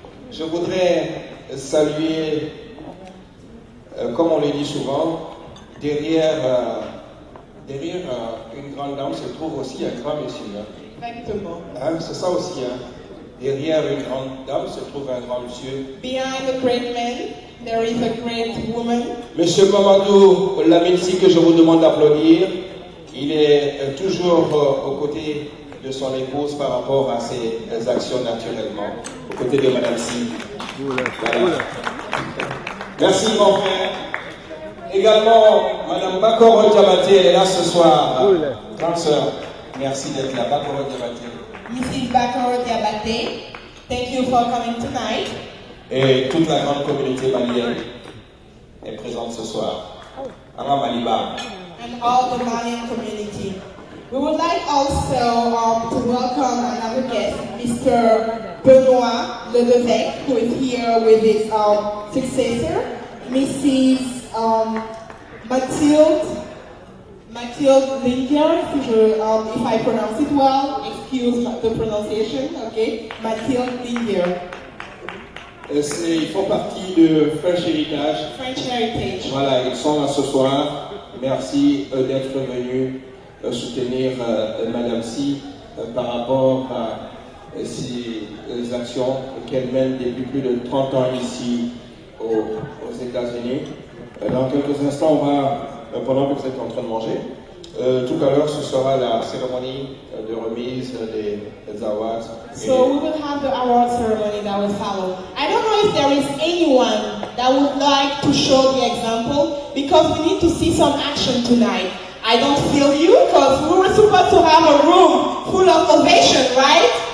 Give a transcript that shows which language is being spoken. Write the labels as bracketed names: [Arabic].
[French] Je voudrais saluer, comme on le dit souvent, derrière une grande dame se trouve aussi un grand monsieur. Exactement. Hein, c'est ça aussi. Hein. Derrière une grande dame se trouve un grand monsieur. [English] Behind a great man, there is a great woman. [French] Monsieur Mamadou Laminsi, que je vous demande d'applaudir, il est toujours aux côtés de son épouse par rapport à ses actions naturellement, aux côtés de Madame Si. Voilà. Merci mon frère. Également, Madame Bakoro Diabaté, elle est là ce soir. Grande sœur, merci d'être là. Bakoro Diabaté. [English] Mrs. Bakoro Diabaté, thank you for coming tonight. [French] Et toute la grande communauté malienne est présente ce soir. Ara Maliba. [English] And all the Malian community. We would like also to welcome another guest, Mr. Benoit Ledevec, who is here with his successor, Mrs. Mathilde Lingier, if I pronounce it well, excuse the pronunciation, okay, Mathilde Lingier. [French] Ils font partie de French Heritage. French Heritage. Voilà, ils sont là ce soir. Merci d'être venus soutenir Madame Si par rapport à ces actions qu'elle mène depuis plus de 30 ans ici aux États-Unis. Dans quelques instants, on va, pendant que vous êtes en train de manger, tout à l'heure, ce sera la cérémonie de remise des awards. [English] So we will have the award ceremony that will follow. I don't know if there is anyone that would like to show the example, because we need to see some action tonight. I don't feel you, because we were supposed to have a room full of ovation, right?